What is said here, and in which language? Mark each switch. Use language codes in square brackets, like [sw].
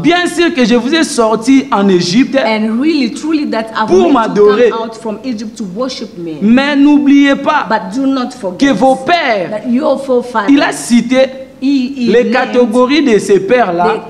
[fr] Bien sûr que je vous ai sorti en Égypte [en] and really, truly that I've [fr] pour m'adorer. [en] Out from Egypt to worship me. [fr] Mais n'oubliez pas [en] But do not forget [fr] que vos pères, [en] that your forefathers, [fr] il a cité les catégories de ces pères-là.